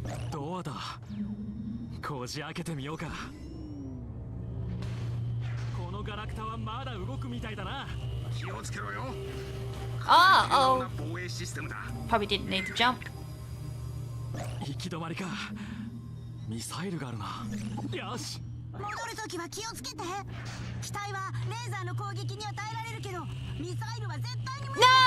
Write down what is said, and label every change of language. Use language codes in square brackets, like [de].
[ja] どうだこじ開けてみようかこのガラクタはまだ動くみたいだな気をつけろよ [en] Oh, probably didn't need to jump. [ja] 行き止まりかミサイルがあるなよし戻るときは気をつけて機体はレーザーの攻撃には耐えられるけどミサイルは絶対に無理